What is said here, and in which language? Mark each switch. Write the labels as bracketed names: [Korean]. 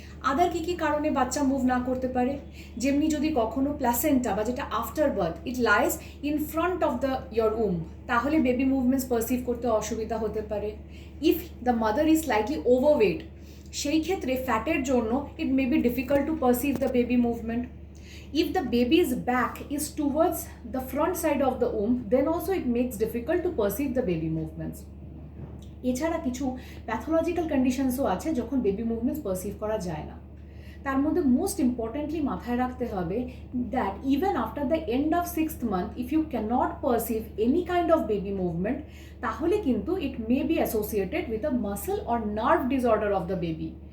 [Bangla] আদার কী কী কারণে বাচ্চা মুভ না করতে পারে, যেমনি যদি কখনো প্ল্যাসেন্টা বা যেটা after birth [English] it lies in front of the your um, [Bangla] তাহলে বেবি মুভমেন্টস পারসিভ করতে অসুবিধা হতে পারে। [English] if the mother is slightly overweight, [Bangla] সেই ক্ষেত্রে ফ্যাটের জন্য [English] It may be difficult to perceive the baby movement. If the baby's back is towards the front side of the womb, then also it makes difficult to perceive the baby movements. [Bangla] এছাড়া কিছু pathological কন্ডিশনসও আছে যখন baby movements perceive করা যায় না। তার মধ্যে most importantly মাথায় রাখতে হবে [English] that even after the end of 6th month if you can not perceive any kind of baby movement, [Bangla] তাহলে কিন্তু [English] It may be associated with a muscle or nerve disorder of the baby.